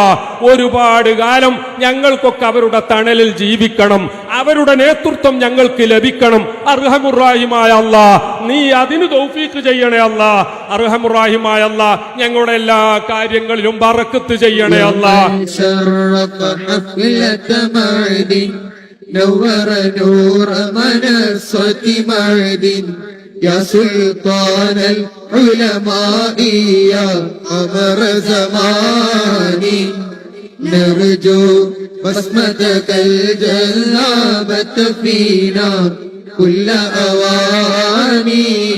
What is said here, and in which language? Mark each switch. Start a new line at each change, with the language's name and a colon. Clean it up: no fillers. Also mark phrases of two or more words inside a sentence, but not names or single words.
Malayalam: ഒരുപാട് കാലം ഞങ്ങൾക്കൊക്കെ അവരുടെ തണലിൽ ജീവിക്കണം, അവരുടെ നേതൃത്വം ഞങ്ങൾക്ക് ലഭിക്കണം. അർഹമുറാഹിമായ അല്ലാ, നീ അതിന് തൗഫീഖ് ചെയ്യണേ അല്ലാ. അർഹമുറാഹിമായ അല്ലാ, ഞങ്ങളുടെ എല്ലാ കാര്യങ്ങളിലും ബറക്കത്ത് ചെയ്യണേ അല്ലാ.
Arabic: نور نور منصة معدن يا سلطان العلماء يا قمر زماني نرجو بسمتك الجلابة فينا كل أواني